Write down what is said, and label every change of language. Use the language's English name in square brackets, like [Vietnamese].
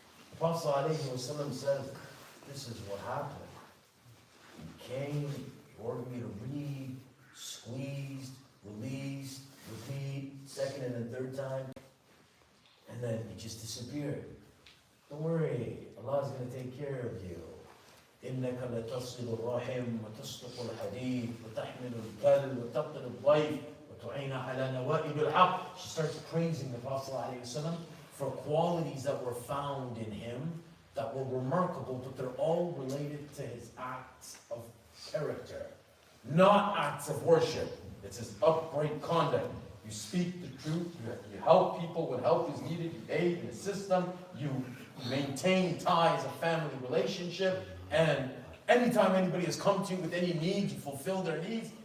[English] The Prophet ﷺ says, this is what happened. He came, he ordered me to read, squeezed, released, repeat, second and the third time, and then he just disappeared. Don't worry, Allah is going to take care of you. [Arabic] إنك لتصل الرحم وتصدق الحديث وتحمل الكل وتقتل الضيف وتعين على نوائب الحق. [English] She starts praising the Prophet ﷺ for qualities that were found in him that were remarkable, but they're all related to his acts of character, not acts of worship. It's his upright conduct. You speak the truth, you help people when help is needed, you aid and assist them, you maintain ties of family relationship, and anytime anybody has come to you with any needs, you fulfill their needs.